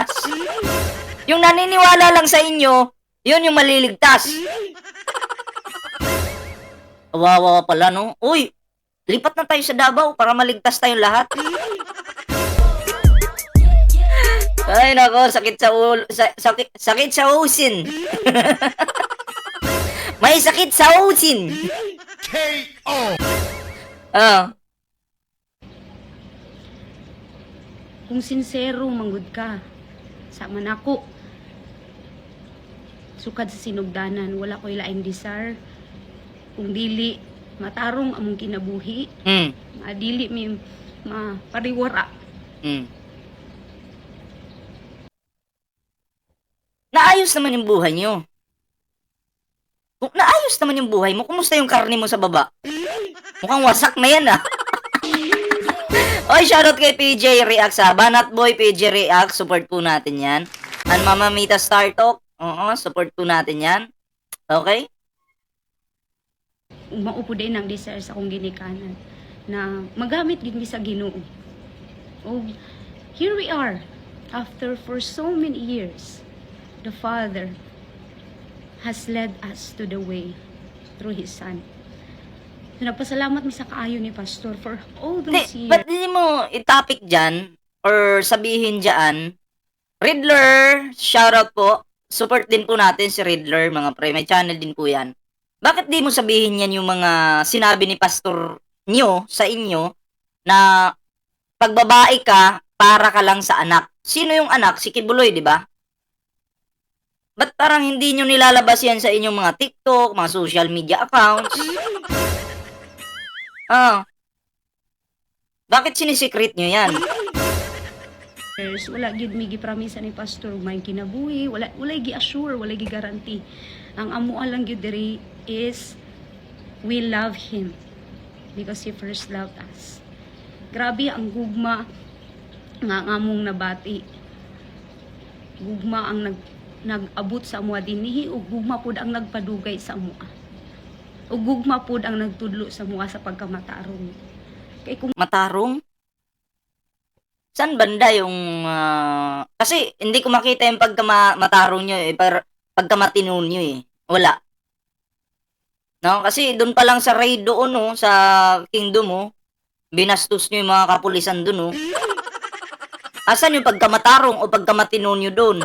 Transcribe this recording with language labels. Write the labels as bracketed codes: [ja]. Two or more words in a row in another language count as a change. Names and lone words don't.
[tl] Yung naniniwala lang sa inyo, yun yung maliligtas. Wawa pala, no? Uy, lipat na tayo sa Davao para maligtas tayong lahat. Ay, nako, sakit sa ulo, sakit sa usin. May sakit sa usin. K.O. [ceb] Kung sincero manggod ka, sa manako, sukad sa sinugdanan, wala ko'y laing desire. Kung dili, matarong among kinabuhi. Madili mi mapariwara. [tl] Naayos naman yung buhay nyo. Kung naayos naman yung buhay mo, kumusta yung karne mo sa baba? Mukhang wasak na yan ah. Oy, shoutout kay PJ Reacts ha. Banat Boy, PJ Reacts. Support po natin yan. And Mama Mita Star Talk. Support po natin yan. Okay? [ceb] Maupo din ang desire sa akong ginikanan. na magamit gid mi sa Ginoo. [en] Oh, here we are after for so many years. The Father has led us to the way through His Son. So, [ceb] nagpasalamat mi sa kaayo ni Pastor [en] for all those years. [tl] Ba't di mo itapik dyan or sabihin dyan, Riddler, shoutout po. Support din po natin si Riddler, mga pre. May channel din po yan. Bakit di mo sabihin yan yung mga sinabi ni Pastor nyo sa inyo na pag babae ka, para ka lang sa anak. Sino yung anak? Si Kibuloy, di ba? Ba't parang hindi nyo nilalabas yan sa inyong mga TikTok, mga [en] social media accounts? [tl] Bakit sinisikret nyo yan? [ceb] Wala gyud mi gipromisa ni Pastor may kinabuhi, wala gi-assure, wala gi-guarantee. Ang amo lang gyud diri [en] is we love Him because He first loved us. [ceb] Grabe ang gugma nga among nabati. Gugma ang nag-abot sa amuha dinhi ug gugma pud ang nagpadugay sa amuha. Ug gugma pud ang nagtudlo sa amuha sa pagkamatarong. Kay kung Matarong? [tl] Saan banda yung... kasi hindi ko makita yung pagkamatarong nyo eh. Pagkamatinun nyo eh. Wala. No? Kasi doon pa lang sa raid doon oh, sa kingdom oh, binastos nyo yung mga kapulisan doon oh. Asan yung pagkamatarong o pagkamatinun nyo doon?